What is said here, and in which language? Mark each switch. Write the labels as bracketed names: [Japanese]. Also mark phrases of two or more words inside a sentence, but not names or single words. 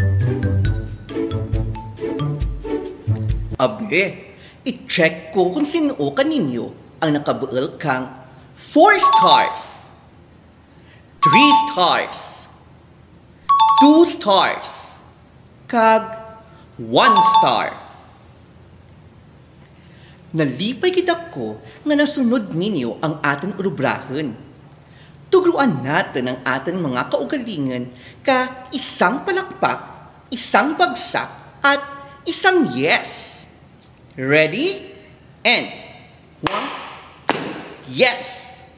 [Kinaray-a] Abe, i-check ko kung sino ka ninyo ang nakabuel kang 4 stars, 3 stars, 2 stars, kag 1 star. Nalipay kita ko nga nasunod ninyo ang ating orubrahen. Tugruan natin ang ating mga kaugalingan [Filipino] ka isang palakpak, isang bagsak, at isang yes. [English] Ready? And 1, yes!